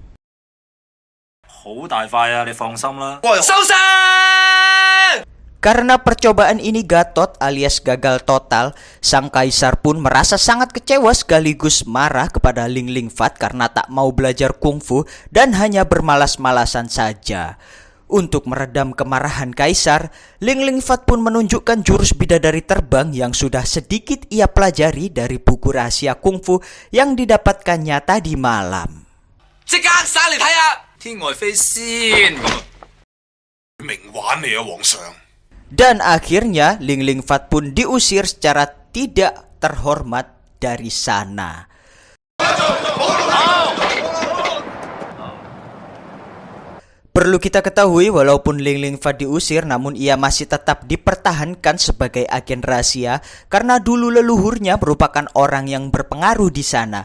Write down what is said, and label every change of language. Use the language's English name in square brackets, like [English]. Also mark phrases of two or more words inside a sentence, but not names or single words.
[Indonesian] Karena percobaan ini gatot alias gagal total, sang kaisar pun merasa sangat kecewa sekaligus marah kepada Ling Ling Fat karena tak mau belajar kungfu dan hanya bermalas-malasan saja. Untuk meredam kemarahan kaisar, Ling Ling Fat pun menunjukkan jurus bidadari terbang yang sudah sedikit ia pelajari dari buku rahasia kungfu yang didapatkannya tadi malam. [Cantonese] 即刻耍嚟睇下，天外飛仙咁。名畫玩你啊，皇上！ [Indonesian] Dan akhirnya Ling Lingfat pun diusir secara tidak terhormat dari sana. Perlu kita ketahui, walaupun Ling Lingfat diusir, namun ia masih tetap dipertahankan sebagai agen rahasia karena dulu leluhurnya merupakan orang yang berpengaruh di sana.